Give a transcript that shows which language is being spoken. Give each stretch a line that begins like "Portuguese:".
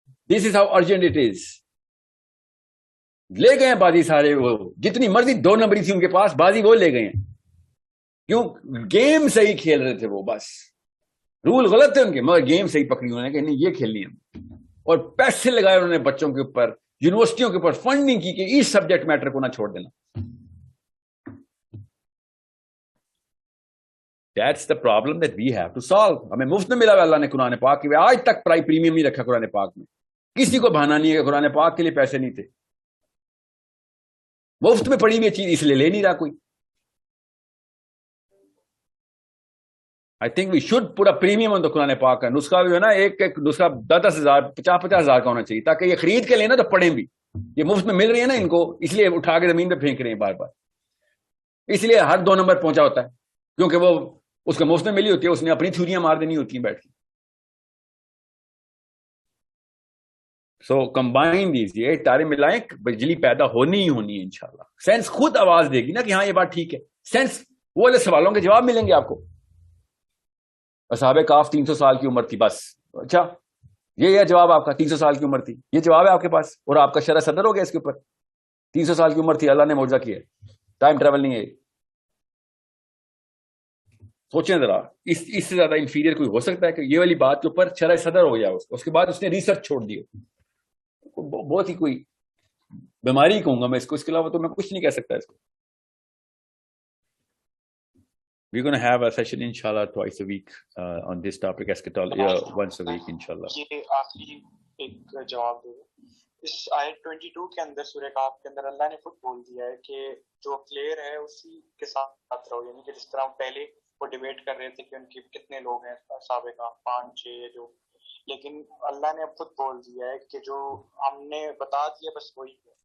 Urdu: This is how urgent it is. لے گئے ہیں بازی سارے، وہ جتنی مرضی 2 نمبری تھی ان کے پاس بازی وہ لے گئے ہیں. کیوں؟ گیم صحیح کھیل رہے تھے وہ، بس رول غلط تھے ان کے، مگر گیم صحیح پکڑی انہوں نے کہ نہیں یہ کھیلنی ہے. اور پیسے لگائے انہوں نے بچوں کے اوپر، یونیورسٹیوں کے اوپر فنڈنگ کی کہ اس سبجیکٹ میٹر کو نہ چھوڑ دینا.
English: That's the problem that we have to solve.
Urdu: ہمیں مفت میں ملا ہوا اللہ نے قرآن پاک کی، آج تک پریمیم نہیں رکھا قرآن پاک میں. کسی کو بہانا نہیں ہے کہ قرآن پاک کے لیے پیسے نہیں تھے. مفت میں پڑھی ہوئی چیز اس لیے لے نہیں رہا کوئی.
English: I think we should put a premium on the Quran پاک کا.
Urdu: نسخہ بھی ہے نا، ایک نسخہ 10,000 50,000 کا ہونا چاہیے تاکہ یہ خرید کے لینا تو پڑھیں بھی. یہ مفت میں مل رہی ہے نا ان کو، اس لیے اٹھا کے زمین پہ پھینک رہے ہیں بار بار. اس لیے ہر 2 نمبر پہنچا ہوتا ہے کیونکہ وہ اس کو مفت میں ملی ہوتی ہے، اس نے اپنی تھیوریاں مار دینی ہوتی ہیں بیٹھ کے. سو کمبائن دیجیے، تارے ملائیں، بجلی پیدا ہونی ہی ہونی ہے انشاءاللہ. سائنس خود آواز دے گی نا کہ ہاں یہ بات ٹھیک ہے. سائنس وہ والے سوالوں کے جواب ملیں گے آپ کو. اصحاب کہف 300 سال کی عمر تھی بس. اچھا یہ جواب آپ کا، 300 سال کی عمر تھی، یہ جواب ہے آپ کے پاس. اور آپ کا شرح صدر ہو گیا اس کے اوپر. 300 سال کی عمر تھی، اللہ نے معجزہ کیا ہے، ٹائم ٹریول نہیں ہے. سوچیں ذرا، اس سے زیادہ انفیریئر کوئی ہو سکتا ہے کہ یہ والی بات کے اوپر شرح صدر ہو گیا اس کے بعد اس نے ریسرچ چھوڑ دی. بہت ہی کوئی بیماری کہوں گا میں اس کو، اس کے علاوہ تو میں کچھ نہیں کہہ سکتا اس کو.
English: We're going to have a session inshallah twice a week on this topic, eschatology, once a week inshallah.
Urdu: یہ آخری ایک جواب دے. اس آیت 22 کے اندر سورہ کہف کے اندر اللہ نے خود بول دیا ہے کہ جو کلیئر ہے اسی کے ساتھ رہو. یعنی کہ جس طرح پہلے وہ ڈیبیٹ کر رہے تھے کہ ان کے کتنے لوگ ہیں سابقہ 5-6 جو، لیکن اللہ نے اب خود بول دیا ہے کہ جو ہم نے بتا دیا بس وہی ہے.